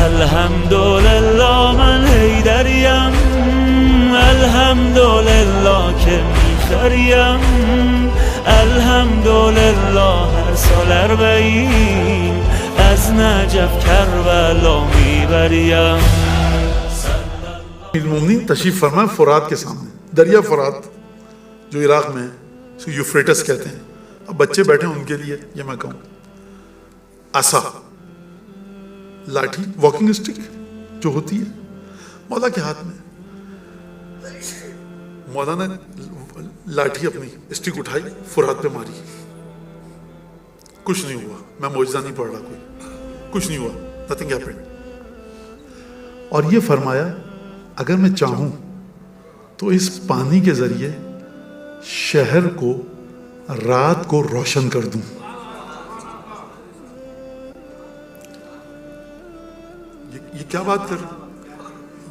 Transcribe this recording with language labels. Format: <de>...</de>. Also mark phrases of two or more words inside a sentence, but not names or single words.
<fa>الحمدلله من حیدریم، الحمدلله که میخریم، الحمدلله هر سال اربعین از نجف کربلا میبریم.</fa> <ur>المومنین تشریف فرمائے فرات کے سامنے، دریا فرات جو عراق میں اس کو یوفریٹس کہتے ہیں. اب بچے بیٹھے ہیں ان کے لیے یہ میں کہوں عصا، لاٹھی،</ur> <en>walking stick</en> <ur>جو ہوتی ہے مولا کے ہاتھ میں. مولا نے لاٹھی اپنی اسٹک اٹھائی، فرات پہ ماری، کچھ نہیں ہوا. میں معجزہ نہیں پڑھ رہا، کچھ نہیں ہوا،</ur> <en>nothing happened.</en> <ur>اور یہ فرمایا اگر میں چاہوں تو اس پانی کے ذریعے شہر کو رات کو روشن کر دوں. یہ کیا بات کر رہا ہوں؟</ur>